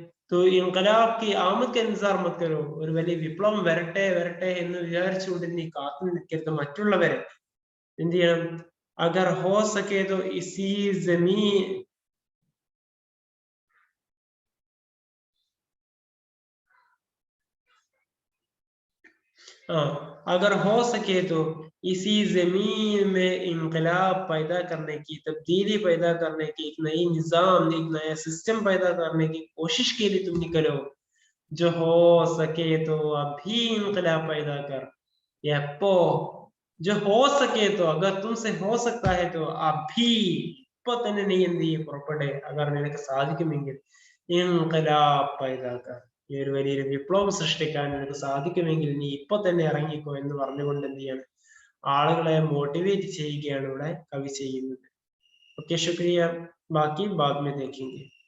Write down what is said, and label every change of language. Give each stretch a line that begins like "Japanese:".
Hindi: तो इनकलाब की आमद का इंतजार मत करो,
Malayalam: ഒരു വലിയ വിപ്ലവം വരട്ടെ വരട്ടെ എന്ന് വിചാരിച്ചുകൊണ്ട് നീ കാത്തു നിൽക്കരുത് മറ്റുള്ളവരെ. എന്ത് ചെയ്യണം,
Hindi: अगर हो सके तो इसी जमीन, अगर हो सके तो इसी जमीन में इनकलाब पैदा करने की, तब्दीली पैदा करने की, एक नई निजाम, एक नया सिस्टम पैदा करने की कोशिश के लिए तुम निकलो. जो हो सके तो अभी
Malayalam: इनकलाब पैदा कर, या पो जो हो सके तो, अगर तुमसे हो सकता है तो अभी ഇപ്പൊ തന്നെ നീ എന്ത് ചെയ്യും, പുറപ്പെടെ, അഗർ നിനക്ക് സാധിക്കുമെങ്കിൽ
Hindi: ഇൻഖിലാബ് പൈദാ കർ,
Malayalam: ഈ ഒരു വലിയൊരു വിപ്ലവം സൃഷ്ടിക്കാൻ നിനക്ക് സാധിക്കുമെങ്കിൽ നീ ഇപ്പൊ തന്നെ ഇറങ്ങിക്കോ എന്ന് പറഞ്ഞുകൊണ്ട് എന്ത് ചെയ്യാണ്, ആളുകളെ മോട്ടിവേറ്റ് ചെയ്യുകയാണ് ഇവിടെ കവി ചെയ്യുന്നത്. ഓക്കെ, ശുക്രിയ,
Hindi: ബാക്കി ബാദ് മേ ദേഖേംഗെ.